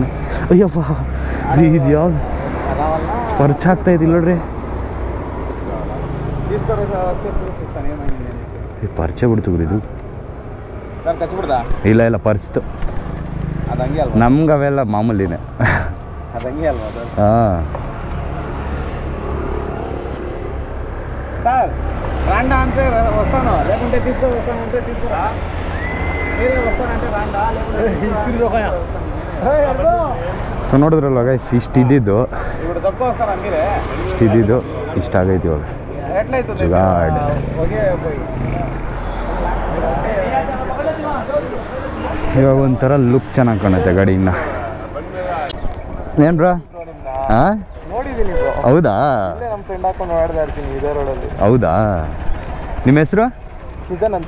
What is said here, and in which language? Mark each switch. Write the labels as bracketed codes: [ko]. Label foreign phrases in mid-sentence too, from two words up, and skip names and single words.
[kn] ಅಯ್ಯಪ್ಪ ಇದು ಯಾವ್ದು ಪರ್ಚ್ ಆಗ್ತಾ ಇದ್ದಿಲ್ಲ ನೋಡ್ರಿ. ಪರ್ಚೆ ಬಿಡ್ತು ಇದು. ಇಲ್ಲ ಪರ್ಚ್ತು. ನಮ್ಗೆ ಅವೆಲ್ಲ ಮಾಮೂಲಿನೇ. ಹಾಂ [te] సార్ రాండా అంటే వస్తాను, లేకుంటే వస్తానంటే తీసుకురా. మీరే వస్తానంటే రాండా, [en] so, [kn] ಇಷ್ಟಿದ್ದು [te] ఇప్పుడు తక్కువ వస్తారా మీరే? [kn] ಇಷ್ಟಿದ್ದು ಇಷ್ಟ ಆಗೈತಿ ಇವಾಗ. [te] ఎట్లయితుంది [kn] ಜುಗಾಡ್. [te] ఓకే పోయి [kn] ಇವಾಗ ಒಂಥರ ಲುಕ್ ಚೆನ್ನಾಗಿ ಕಾಣುತ್ತೆ ಗಾಡಿ. ಇನ್ನು ಏನು ಬ್ರೋ? ಹಾಂ ನೋಡಿದ್ದೀನಿ ಬ್ರೋ. ಹೌದಾ? ನಮ್ಮ ಫ್ರೆಂಡ್ ಹಾಕೊಂಡು ಓಡಾಡ್ತಾ ಇರ್ತೀನಿ ಇದೇ ರೋಡಲ್ಲಿ. ಹೌದಾ? ನಿಮ್ಮ ಹೆಸರು? ಸುಜನ್ ಅಂತ.